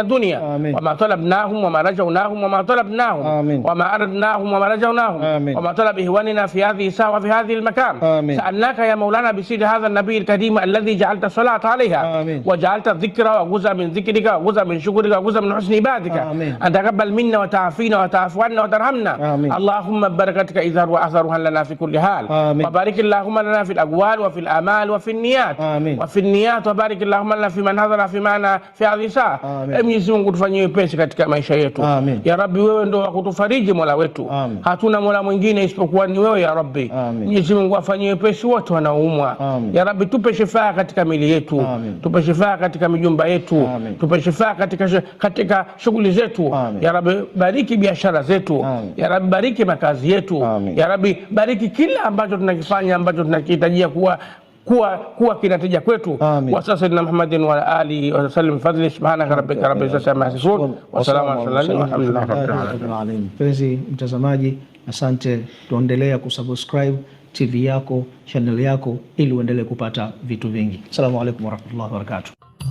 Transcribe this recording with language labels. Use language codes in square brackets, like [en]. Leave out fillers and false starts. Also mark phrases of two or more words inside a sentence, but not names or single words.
[ar] الدنيا وما طلبناهم وما رجوناهم وما طلبناهم وما أردناهم وما رجوناهم وما طلب إخواننا في هذه الساعة وفي هذه المكان سألناك يا مولانا بسر هذا النبي الكريم الذي جعلت الصلاة عليها وجعلت الذكر وجزء من ذكرك وجزء من شكرك وجزء من حسن عبادك أن تقبل منا وتعافينا وتعفو عنا وترحمنا اللهم بركتك إظهر وأثرها لنا في كل حال وبارك اللهم لنا في الأقوال وفي الآمال وفي النيات وبارك اللهم لنا في من حضر في معنا في هذه الساعة [sw] Mwenyezi Mungu tufanyie wepesi katika maisha yetu [ar] يا رب [sw] wewe ndio wakutufariji Mola wetu hatuna Mola mwingine isipokuwa ni wewe [ar] يا رب [sw] Mwenyezi Mungu afanyie wepesi wote wanaoumwa [ar] يا رب [sw] tupe shifaa katika mili yetu tupe shifaa katika mijumba yetu tupe shifaa katika shughuli zetu [ar] يا رب [sw] bariki biashara zetu [ar] يا رب [sw] bariki makazi yetu [ar] يا رب [sw] bariki kila ambacho tunakifanya ambacho tunakihitajia kuwa kinatija kwetu [ar] وسيدنا محمد وآله وسلم فضل سبحانك ربك رب العزة عما يصفون وسلام على المرسلين والحمد لله رب العالمين. [sw] Mpenzi mtazamaji, asante, tuendelea kusubscribe TV yako, channel yako ili uendelee kupata vitu vingi. [ar] السلام عليكم ورحمة الله وبركاته.